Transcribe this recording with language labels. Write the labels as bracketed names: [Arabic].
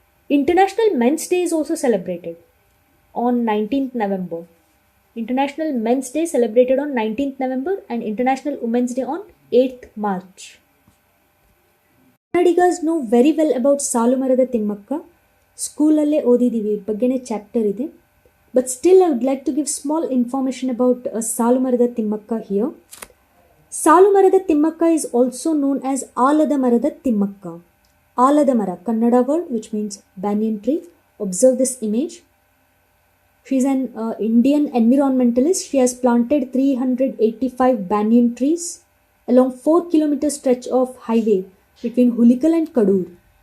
[English] International Men's Day is also celebrated on 19th November. International Men's Day celebrated on 19th November and International Women's Day on 8th March. Kannadigas know very well about Salu Marada Timmakka. [Kannada] Schoolale ಓದಿದೀವಿ ಬಗ್ಗೆನೇ chapter ಇದೆ. [English] But still I would like to give small information about Salu Marada Timmakka here. Salu Marada Timmakka is also known as Alada Marada Timmakka. Alada Mara, Kannada word which means banyan tree. Observe this image. She is an Indian environmentalist. She has planted 385 banyan trees along 4-kilometer stretch of highway between Hulikal and Kadur.